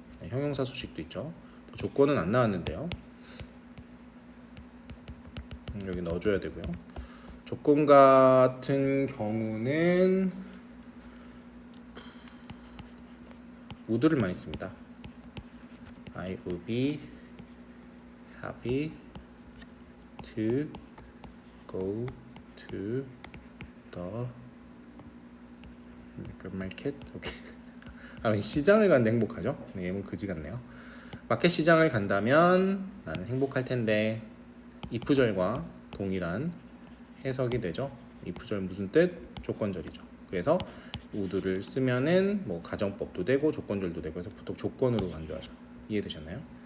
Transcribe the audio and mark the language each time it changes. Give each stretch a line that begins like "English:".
Korean: 형용사 수식도 있죠. 조건은 안 나왔는데요. 여기 넣어줘야 되고요. 조건 같은 경우는 would를 많이 씁니다.
English: I would be happy to go to the market.
Korean: 오케이. 시장을 간데 행복하죠? 얘는 그지 같네요. 마켓 시장을 간다면 나는 행복할 텐데. if절과 동일한 해석이 되죠. if절 무슨 뜻? 조건절이죠. 그래서 would를 쓰면은 뭐 가정법도 되고 조건절도 되고 해서 보통 조건으로 강조하죠. 이해되셨나요?